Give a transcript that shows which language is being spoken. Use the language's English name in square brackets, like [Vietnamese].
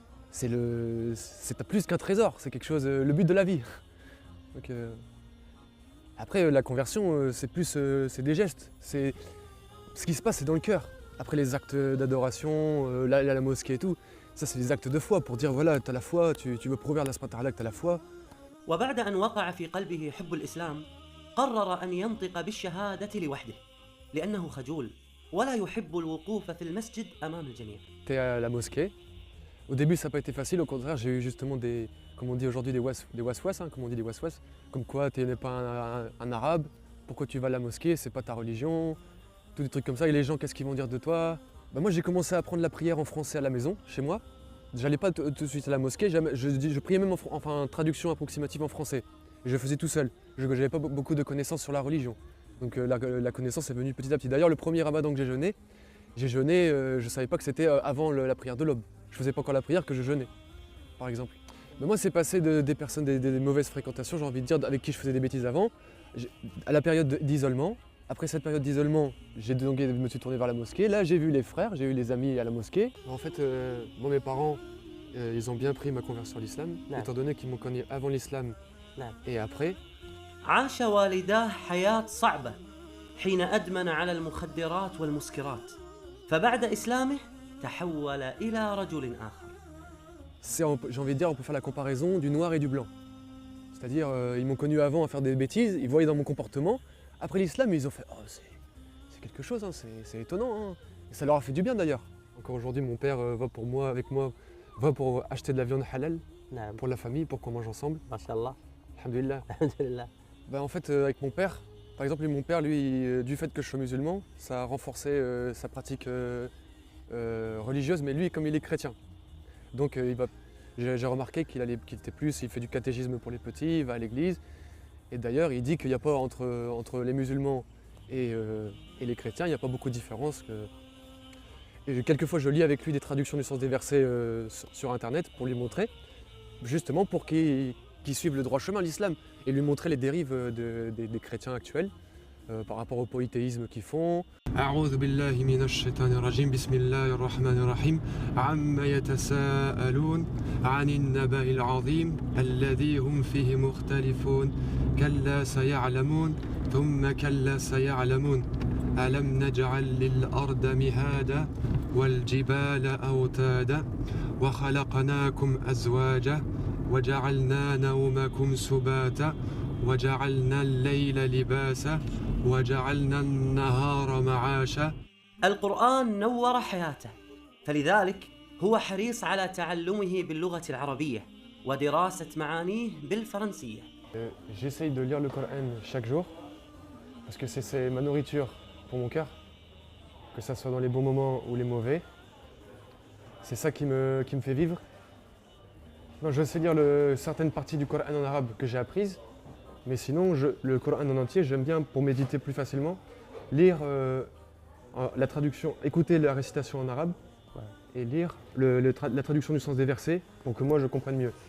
[French] C'est plus qu'un trésor, c'est quelque chose, le but de la vie. Donc, après, la conversion, c'est des gestes. Ce qui se passe, c'est dans le cœur. Après les actes d'adoration, la mosquée et tout, ça c'est des actes de foi pour dire voilà, tu as la foi, tu veux prouver à Allah subhanahu wa ta'ala que tu as la foi. [Arabic] وبعد أن وقع في قلبه حب الإسلام قرر أن ينطق بالشهادة لوحده لأنه خجول ولا يحب الوقوف في المسجد أمام الجميع. [French] T'es à la mosquée. Au début, ça n'a pas été facile, au contraire, j'ai eu justement des comme on dit aujourd'hui, des was-was, hein, comme on dit des was-was, comme quoi tu n'es pas un arabe, pourquoi tu vas à la mosquée, c'est pas ta religion, tous des trucs comme ça, et les gens, qu'est-ce qu'ils vont dire de toi? Bah moi, j'ai commencé à apprendre la prière en français à la maison, chez moi. J'allais pas tout de suite à la mosquée, je priais même en traduction approximative en français. Je le faisais tout seul, je n'avais pas beaucoup de connaissances sur la religion. Donc la connaissance est venue petit à petit. D'ailleurs, le premier ramadan que j'ai jeûné, je ne savais pas que c'était avant la prière de l'aube. Je ne faisais pas encore la prière que je jeûnais, par exemple. Mais moi, c'est passé des personnes, des mauvaises fréquentations, j'ai envie de dire, avec qui je faisais des bêtises avant, à la période d'isolement. Après cette période d'isolement, je me suis tourné vers la mosquée. Là, j'ai vu les frères, j'ai eu les amis à la mosquée. En fait, moi, mes parents, ils ont bien pris ma conversion à l'islam, étant donné qu'ils m'ont connu avant l'islam et après. [Arabic] عاش والداه حياة صعبة حين أدمن على المخدرات والمسكرات فبعد إسلامه تحول إلى رجل آخر. [French] J'ai envie de dire, on peut faire la comparaison du noir et du blanc. C'est-à-dire, ils m'ont connu avant à faire des bêtises, ils voyaient dans mon comportement. Après l'islam, ils ont fait « Oh, c'est quelque chose, hein, c'est étonnant. Hein. » Et ça leur a fait du bien d'ailleurs. Encore aujourd'hui, mon père va pour moi, avec moi, va pour acheter de la viande halal pour la famille, pour qu'on mange ensemble. [Arabic] Mashallah. Alhamdulillah. Alhamdulillah. [French] En fait, avec mon père, par exemple, mon père, lui, du fait que je sois musulman, ça a renforcé sa pratique religieuse, mais lui, comme il est chrétien. Donc j'ai remarqué qu'il était plus, il fait du catéchisme pour les petits, il va à l'église. Et d'ailleurs, il dit qu'il n'y a pas entre les musulmans et les chrétiens, il n'y a pas beaucoup de différence. Et quelquefois, je lis avec lui des traductions du sens des versets sur Internet pour lui montrer, justement pour qu'il suive le droit chemin, l'islam, et lui montrer les dérives des chrétiens actuels par rapport au polythéisme qu'ils font. [Arabic] أعوذ بالله من الشيطان الرجيم بسم الله الرحمن الرحيم عما يتساءلون عن النبأ العظيم الذي هم فيه مختلفون كلا سيعلمون ثم كلا سيعلمون ألم نجعل للأرض مهادا والجبال أوتادا وخلقناكم أزواجا وجعلنا نومكم سباتا وجعلنا الليل لباسا وجعلنا النهار معاشا. القرآن نور حياته، فلذلك هو حريص على تعلمه باللغة العربية ودراسة معانيه بالفرنسية. [French] J'essaye de lire le Coran chaque jour parce que c'est ma nourriture pour mon cœur, que ça soit dans les bons moments ou les mauvais. C'est ça qui me fait vivre. Non, je sais lire certaines parties du Coran en arabe que j'ai apprises, mais sinon le Coran en entier, j'aime bien pour méditer plus facilement, lire la traduction, écouter la récitation en arabe et lire la traduction du sens des versets pour que moi je comprenne mieux.